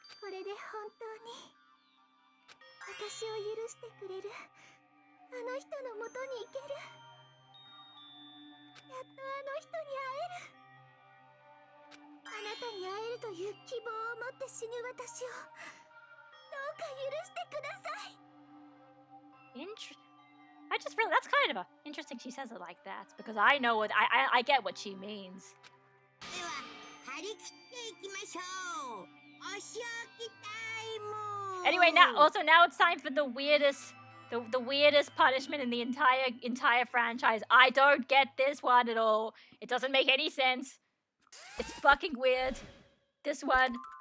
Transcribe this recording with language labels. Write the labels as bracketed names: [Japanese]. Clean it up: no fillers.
[Japanese] これで本当に私を許してくれるあの人のもとに行けるやっとあの人に会えるあなたに会えるという希望を持って死ぬ私をどうか許してください [English] I just really, that's kind of interesting she says it like that, because I know what, I get what she means. [Japanese] では張り切っていきましょうお仕置きタイム [English] Anyway, now it's time for the weirdest punishment in the entire franchise. I don't get this one at all. It doesn't make any sense. It's fucking weird. This one.